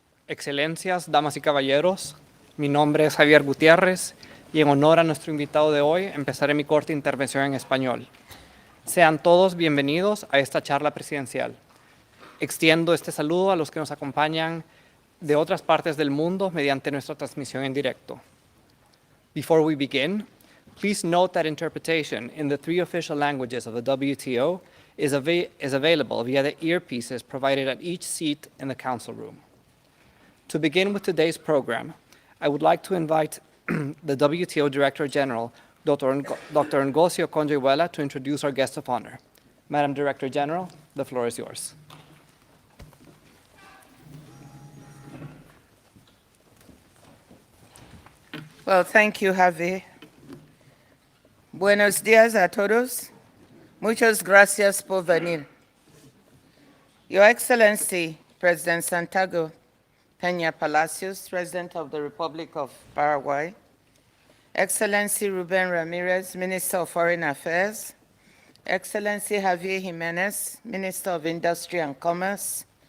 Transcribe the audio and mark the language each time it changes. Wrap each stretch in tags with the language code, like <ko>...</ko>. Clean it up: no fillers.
<es>Excelencias, damas y caballeros, mi nombre es Javier Gutiérrez y en honor a nuestro invitado de hoy empezaré mi corta intervención en español. Sean todos bienvenidos a esta charla presidencial. Extiendo este saludo a los que nos acompañan de otras partes del mundo mediante nuestra transmisión en directo.</es> <en>Before we begin, please note that interpretation in the 3 official languages of the WTO is available via the earpieces provided at each seat in the council room. To begin with today's program, I would like to invite the WTO Director General, Dr. Ngosio Conjehuela, to introduce our guest of honor. Madam Director General, the floor is yours. Well, thank you, Javi.</en> <es>Buenos días a todos.</es> <en>Muchas gracias por venir. Your Excellency, President Santiago Peña Palacios, President of the Republic of Paraguay, Excellency Ruben Ramirez, Minister of Foreign Affairs, Excellency Javier Jimenez, Minister of Industry and Commerce,</en>